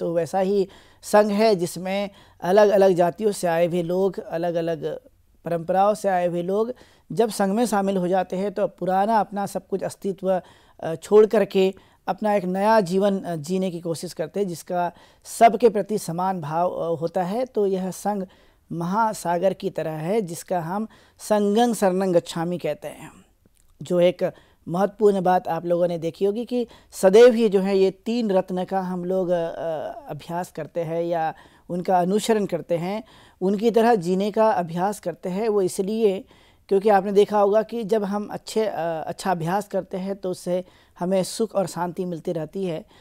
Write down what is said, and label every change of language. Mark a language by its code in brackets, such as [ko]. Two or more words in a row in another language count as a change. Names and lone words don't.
[hi] तो वैसा ही संघ है जिसमें अलग अलग जातियों से आए हुए लोग, अलग अलग परंपराओं से आए हुए लोग जब संघ में शामिल हो जाते हैं तो पुराना अपना सब कुछ अस्तित्व छोड़ करके अपना एक नया जीवन जीने की कोशिश करते हैं, जिसका सबके प्रति समान भाव होता है। तो यह संघ महासागर की तरह है, जिसका हम [pi] संघं शरणं गच्छामि [hi] कहते हैं। जो एक महत्वपूर्ण बात आप लोगों ने देखी होगी कि सदैव ही जो है ये 3 रत्न का हम लोग अभ्यास करते हैं या उनका अनुसरण करते हैं, उनकी तरह जीने का अभ्यास करते हैं। वो इसलिए क्योंकि आपने देखा होगा कि जब हम अच्छा अभ्यास करते हैं तो उससे हमें सुख और शांति मिलती रहती है।